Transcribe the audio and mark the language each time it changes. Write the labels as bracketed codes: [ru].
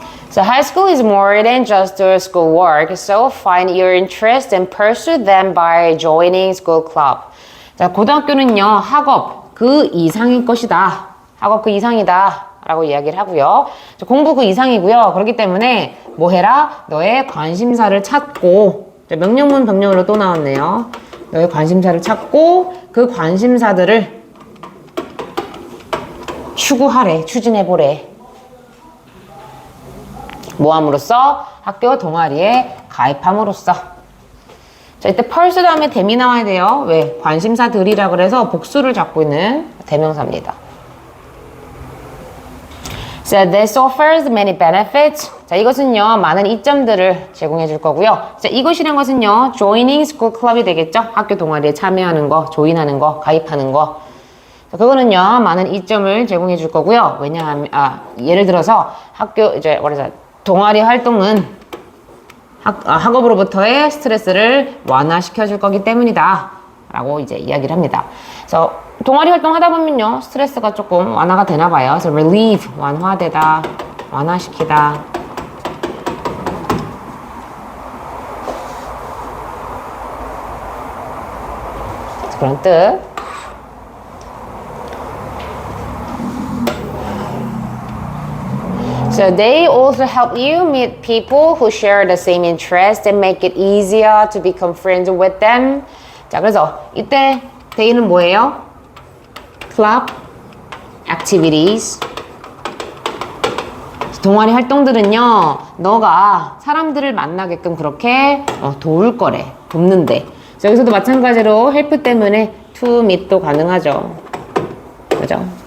[en] So high school is more than just doing schoolwork. So find your interest and pursue them by joining school club. [ko] 자, 고등학교는요, 학업 그 이상일 것이다. 학업 그 이상이다. 라고 이야기를 하고요. 공부 그 이상이고요. 그렇기 때문에 뭐 해라? 너의 관심사를 찾고, 명령문 병령으로 또 나왔네요. 너의 관심사를 찾고 그 관심사들을 추구하래, 추진해보래. 뭐 함으로써? 학교 동아리에 가입함으로써. 자, 이때 펄스 다음에 대미 나와야 돼요. 왜? 관심사들이라 그래서 복수를 잡고 있는 대명사입니다. [en] So this offers many benefits. [ko] 자, 이것은요, 많은 이점들을 제공해 줄 거고요. 자, 이것이란 것은요, [en] joining school club [ko] 이 되겠죠? 학교 동아리에 참여하는 거, 조인하는 거, 가입하는 거. 자, 그거는요, 많은 이점을 제공해 줄 거고요. 왜냐하면, 예를 들어서 학교, 동아리 활동은 학업으로부터의 스트레스를 완화시켜 줄 거기 때문이다. 라고 이제 이야기를 합니다. 그래서 동아리 활동 하다 보면요, 스트레스가 조금 완화가 되나 봐요. 그래서 relieve, 완화되다, 완화시키다. 그런 뜻. [en] So they also help you meet people who share the same interest and make it easier to become friends with them. [ko] 자, 그래서 이때 they는 뭐예요? [en] Club, activities, [ko] 동아리 활동들은요, 너가 사람들을 만나게끔 그렇게 도울 거래. 돕는데. 여기서도 마찬가지로 help 때문에 to meet도 가능하죠. 그죠?